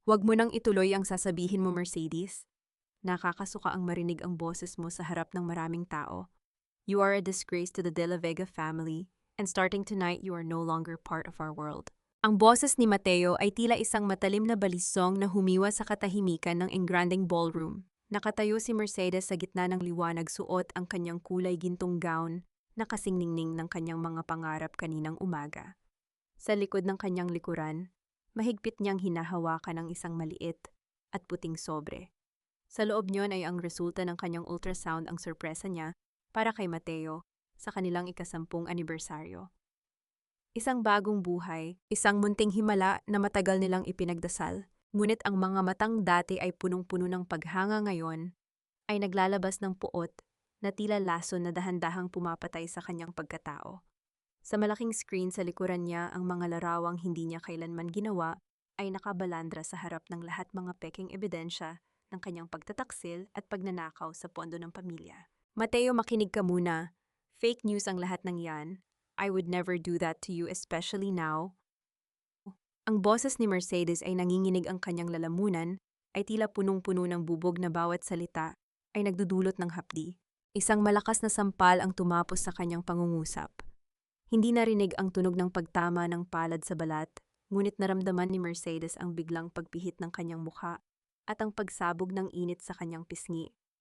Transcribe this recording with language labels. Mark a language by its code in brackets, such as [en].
[tl] Huwag mo nang ituloy ang sasabihin mo, Mercedes. Nakakasuka ang marinig ang boses mo sa harap ng maraming tao. [en] You are a disgrace to the De La Vega family, and starting tonight you are no longer part of our world. [tl] Ang boses ni Mateo ay tila isang matalim na balisong na humiwa sa katahimikan ng engranding ballroom. Nakatayo si Mercedes sa gitna ng liwanag, suot ang kanyang kulay gintong gown na kasing ningning ng kanyang mga pangarap kaninang umaga. Sa likod ng kanyang likuran, mahigpit niyang hinahawakan ang isang maliit at puting sobre. Sa loob niyon ay ang resulta ng kanyang ultrasound, ang sorpresa niya para kay Mateo sa kanilang ika-10 anibersaryo. Isang bagong buhay, isang munting himala na matagal nilang ipinagdasal. Ngunit ang mga matang dati ay punong-puno ng paghanga ngayon ay naglalabas ng puot na tila lason na dahan-dahang pumapatay sa kanyang pagkatao. Sa malaking screen sa likuran niya, ang mga larawang hindi niya kailanman ginawa ay nakabalandra sa harap ng lahat mga peking ebidensya ng kanyang pagtataksil at pagnanakaw sa pondo ng pamilya. Mateo, makinig ka muna. Fake news ang lahat ng yan. [en] I would never do that to you, especially now. [tl] Ang boses ni Mercedes ay nanginginig, ang kanyang lalamunan ay tila punong-puno ng bubog na bawat salita ay nagdudulot ng hapdi. Isang malakas na sampal ang tumapos sa kanyang pangungusap. Hindi narinig ang tunog ng pagtama ng palad sa balat, ngunit naramdaman ni Mercedes ang biglang pagpihit ng kanyang mukha at ang pagsabog ng init sa kanyang pisngi.